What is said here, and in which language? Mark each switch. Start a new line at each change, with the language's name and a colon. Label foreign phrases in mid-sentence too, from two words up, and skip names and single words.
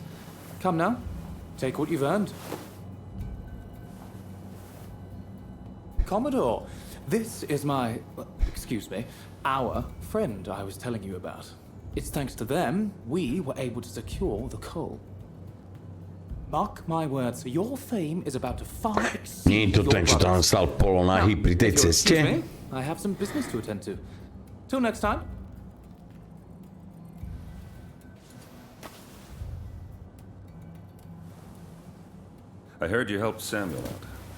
English: Come now, take what you've earned. Commodore, this is our friend I was telling you about. It's thanks to them we were able to secure the coal. Mark my words, your fame is about to far exceed
Slovak: Nie je to ten, čo tam stal polonahý pri tej ceste?
English: I have some business to attend to. Till next time. I heard you helped Samuel out.